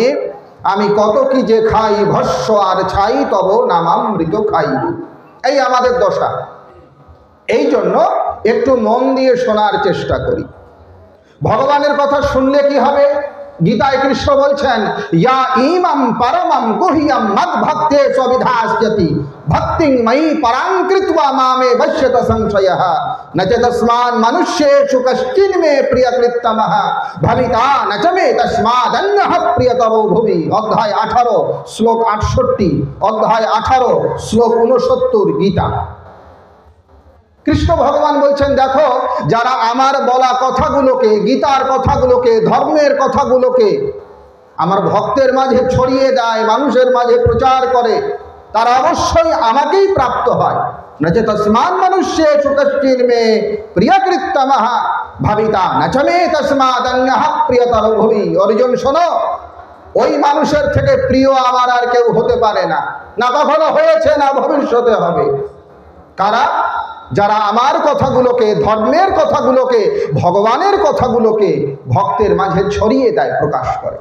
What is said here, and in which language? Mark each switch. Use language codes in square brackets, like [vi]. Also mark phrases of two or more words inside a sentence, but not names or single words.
[bn] আমি কত কি যে খাই, ভস্য আর ছাই, তব নামামৃত খাই। এই আমাদের দশা। এই জন্য একটু মন দিয়ে শোনার চেষ্টা করি। ভগবানের কথা শুনলে কি হবে? গীতায় কৃষ্ণ বলছেন, [sa] ইয়া ইমাম পরমম গুহ্যম মদ ভক্তে স্ববিধাস্যতি ভক্তিং ময়ি পরাং কৃত্বা মামে বশ্যত সংশয়ঃ ন চ তস্মাৎ মনুষ্যেষু কশ্চিন মে প্রিয়কৃত্তমঃ ভবিতা ন চ মে তস্মাদন্যঃ প্রিয়তরো ভুবি। [bn] অধ্যায় 18 শ্লোক 68, অধ্যায় 18 শ্লোক 69 গীতা। কৃষ্ণ ভগবান বলছেন, দেখো, যারা আমার বলা কথাগুলোকে, গীতার কথাগুলোকে, ধর্মের কথাগুলোকে আমার ভক্তের মাঝে ছড়িয়ে দেয়, মানুষের মাঝে প্রচার করে, তারা অবশ্যই আমাকেই প্রাপ্ত হয়। [sa] না যে তস্মাৎ মনুষ্যেষু কশ্চিন মে প্রিয়কৃত্তমঃ ভবিতা ন চ মে তস্মাদন্যঃ প্রিয়তরো ভুবি। [bn] অর্জুন, শোনো, ওই মানুষের থেকে প্রিয় আমার আর কেউ হতে পারে না, না কখনো হয়েছে, না ভবিষ্যতে হবে। কারা? যারা আমার কথাগুলোকে, ধর্মের কথাগুলোকে, ভগবানের কথাগুলোকে ভক্তের মাঝে ছড়িয়ে দেয়, প্রকাশ করে।